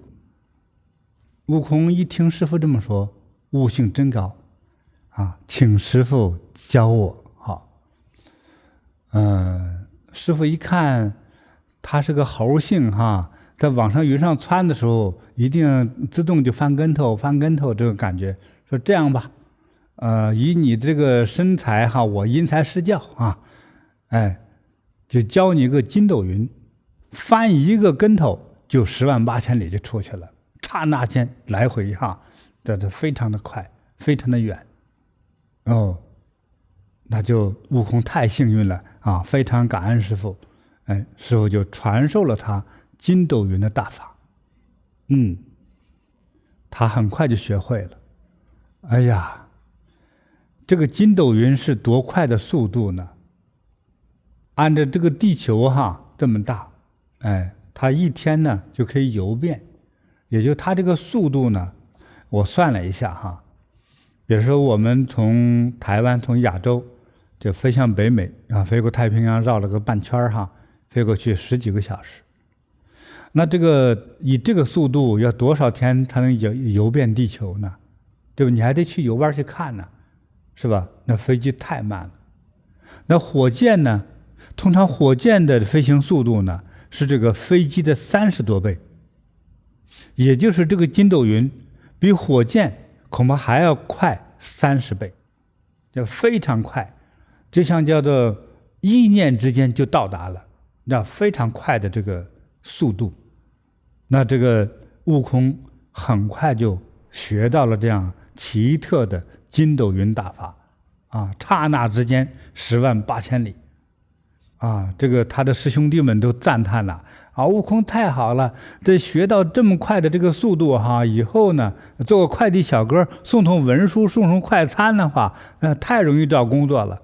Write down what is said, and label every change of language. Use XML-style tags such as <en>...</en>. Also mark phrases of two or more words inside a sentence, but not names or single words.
<zh>悟空一聽師父這麼說，悟性真高請師父教我師父一看他是個猴性在往上雲上竄的時候，一定自動就翻跟頭這個感覺。說這樣吧，以你這個身材我因材施教就教你一個筋斗雲，翻一個跟頭就10萬8千里就出去了，剎那間來回这非常的快，非常的遠。那就悟空太幸運了非常感恩師父。師父就傳授了他筋斗雲的大法。他很快就學會了。哎呀，這個筋斗雲是多快的速度呢？按照這個地球這麼大，它1天呢就可以遊遍。也就它這個速度呢，我算了一下比如說我們從台灣從亞洲就飛向北美飛過太平洋繞了個半圈飛過去10幾個小時。那這個以這個速度要多少天才能遊遍地球呢？对吧？你還得去遊玩去看呢，是吧？那飛機太慢了。那火箭呢？通常火箭的飛行速度呢是這個飛機的30多倍，也就是這個筋斗雲比火箭恐怕還要快30倍，就非常快，就像叫做一念之間就到達了，那非常快的這個速度。那這個悟空很快就學到了這樣奇特的筋斗雲大法剎那之間10萬8千里這個他的師兄弟們都讚嘆了悟空太好了，這學到這麼快的這個速度以後呢，做個快遞小哥送文書送快餐的話，太容易找工作了。</zh>